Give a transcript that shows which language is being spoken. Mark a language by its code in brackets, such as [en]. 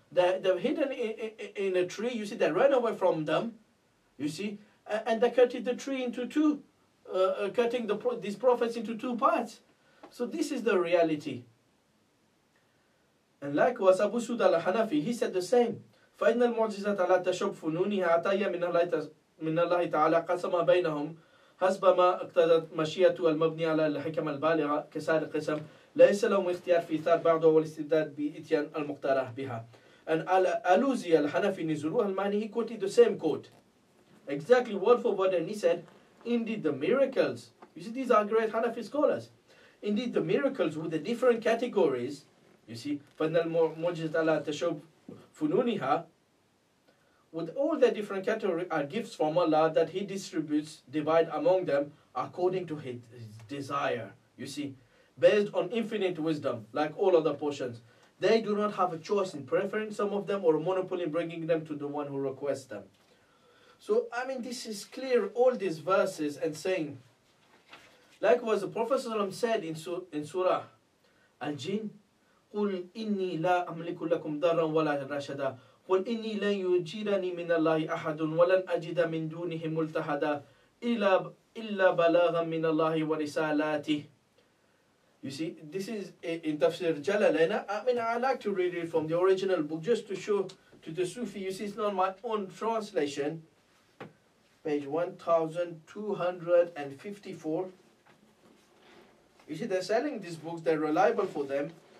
[en] They're hidden in a tree, you see, they ran away from them, you see, and they cut the tree into two, cutting these prophets into two parts. So this is the reality. And likewise, Abu Sud al-Hanafi, he said the same. [ar] فَإِنَّ الْمُعْجِزَةَ لَا تَشُبْ فُنُونِهَا عَطَيَّ مِنَ اللَّهِ تَعَالَى قَسَمَ بَيْنَهُمْ حسب ما اقتضت مشيئته المبني على الحكم البالغة كسائر القسم ليس لهم اختيار في إيثار بعضه والاستبداد بإتيان المقترح بها. [en] And Al-Aluzi al-Hanafi Nizuruh al-Mani, he quoted the same quote, exactly word for word, and he said, indeed the miracles, you see, these are great Hanafi scholars, indeed the miracles with the different categories, you see, [ar] فَإِنَّ الْمُعْجِزَةَ لَا تَشُبْ فُنُونِهَا, [en] with all the different categories are gifts from Allah that He distributes, divide among them according to His desire, you see, based on infinite wisdom, like all other portions. They do not have a choice in preferring some of them or a monopoly in bringing them to the one who requests them. So, I mean, this is clear, all these verses and saying. Likewise, the Prophet ﷺ said in Surah Al-Jinn, [ar] قُلْ إِنِّي لَا أَمْلِكُ لَكُمْ ضَرًّا وَلَا رَشَدًا قُلْ إِنِّي لَنْ يُجِيرَنِي مِنَ اللَّهِ أَحَدٌ وَلَنْ أَجِدَ مِنْ دُونِهِ مُلْتَحَدًا إِلَّا بَلَاغًا مِنَ اللَّهِ وَرِسَالَاتِهِ. [en] You see, this is in Tafsir Jalalain. I mean, I like to read it from the original book just to show to the Sufi. You see, it's not my own translation. Page 1254. You see, they're selling these books. They're reliable for them.